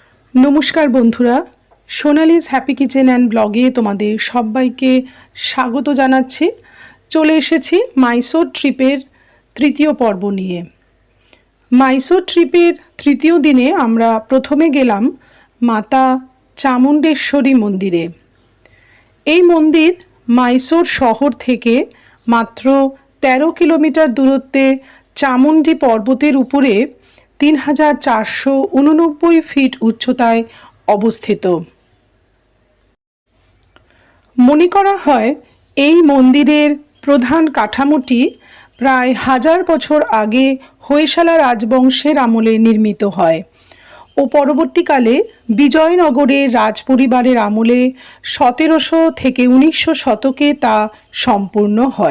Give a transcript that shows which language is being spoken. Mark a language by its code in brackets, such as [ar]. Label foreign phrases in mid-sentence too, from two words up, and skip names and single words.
[bn] নমস্কার বন্ধুরা সোনালীজ হ্যাপি কিচেন অ্যান্ড ব্লগে তোমাদের সবাইকে স্বাগত জানাচ্ছি। চলে এসেছি মাইসোর ট্রিপের তৃতীয় পর্ব নিয়ে। মাইসোর ট্রিপের তৃতীয় দিনে আমরা প্রথমে গেলাম মাতা চামুণ্ডেশ্বরী মন্দিরে। এই মন্দির মাইসোর শহর থেকে মাত্র 13 কিলোমিটার দূরত্বে চামুন্ডি পর্বতের উপরে 3489 ফিট উচ্চতায় অবস্থিত। মনে করা হয় এই মন্দিরের প্রধান কাঠামোটি প্রায় 1000 বছর আগে হৈশালা রাজবংশের আমলে নির্মিত হয় ও পরবর্তীকালে বিজয়নগরের রাজপরিবারের আমলে 1700 থেকে 1900 শতকে তা সম্পূর্ণ হয়।